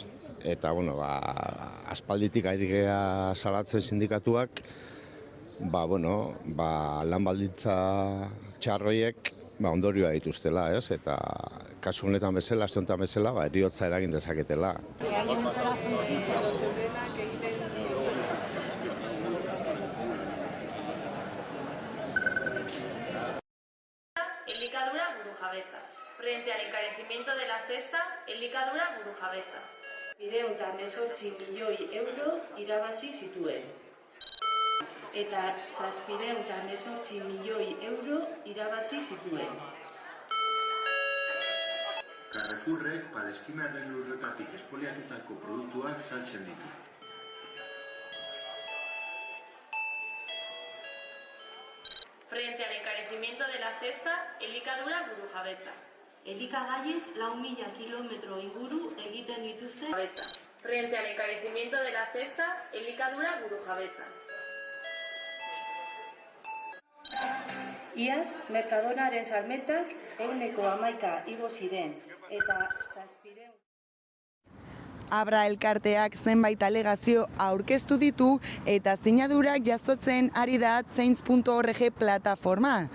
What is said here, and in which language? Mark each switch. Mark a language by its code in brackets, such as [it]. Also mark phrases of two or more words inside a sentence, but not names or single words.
[eu] Eta, aspalditik ari gea salatzen sindikatuak, lan baldintza txarroiek ondorioa dituztela, ez? Eta kasu honetan bezala, aste honetan bezala, heriotza eragin dezaketela. Elikadura burujabetza. [es] Frente al encarecimiento de la cesta, [eu] elikadura burujabetza. 218 milioi euro irabazi zituen. Eta 718 milioi euro irabazi zituen. Carrefourrek Palestinaren lurretatik espoliatutako produktuak saltzen ditu. [es] Frente al encarecimiento de la cesta, [eu] elikadura burujabetza. Elikagaiek 4.000 kilometro inguru egiten dituzte. [es] Frente al encarecimiento de la cesta, [eu] elikadura burujabetza. Iaz, Mercadonaren salmentak 11% igo ziren, eta 700. Abra elkarteak zenbait alegazio aurkeztu ditu eta sinadurak jasotzen ari da Change.org plataforma.